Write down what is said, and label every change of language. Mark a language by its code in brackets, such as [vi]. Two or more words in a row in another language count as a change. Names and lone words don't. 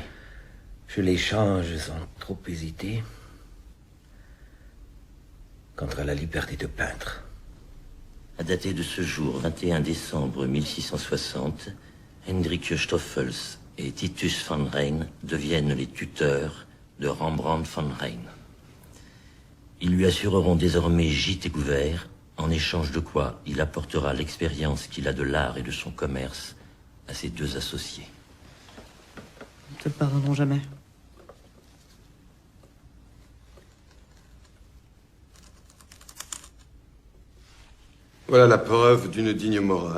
[fr] Je l'échange sans trop hésiter contre la liberté de peindre. À dater de ce jour, 21 décembre 1660, Henrike Stoffels et Titus Van Rhein deviennent les tuteurs de Rembrandt van Rhein. Ils lui assureront désormais gîte et couvert, en échange de quoi il apportera l'expérience qu'il a de l'art et de son commerce à ses deux associés. Ils ne te le pardonneront jamais. Voilà la preuve d'une digne morale.